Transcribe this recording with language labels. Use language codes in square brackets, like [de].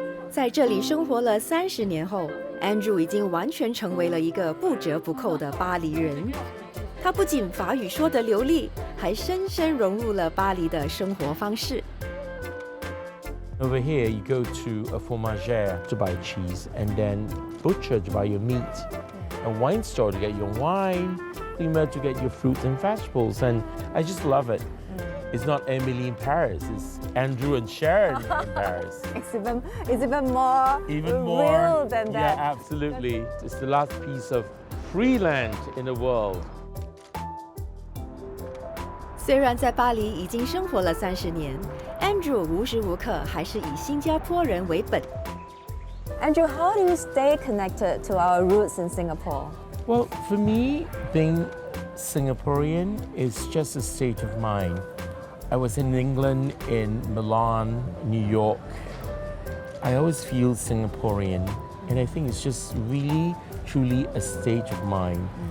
[zh] 在这里生活了30年后 ，Andrew 已经完全成为了一个不折不扣的巴黎人。他不仅法语说得流利，还深深融入了巴黎的生活方式。 [en] Over here, you go to a fromagère to buy cheese, and then butcher to buy your meat, a wine store to get your wine, creamer to get your fruits and vegetables, and I just love it. It's not Emily in Paris, it's Andrew and Sharon in Paris. It's even more Even more. real than Yeah, that. absolutely. It's the last piece of free land in the world. [zh] 虽然在巴黎已经生活了30年 ，Andrew 无时无刻还是以新加坡人为本。 [en] Andrew, how do you stay connected to our roots in Singapore? Well, for me, being Singaporean is just a state of mind. I was in England, in Milan, New York. I always feel Singaporean, and I think it's just really, truly a state of mind.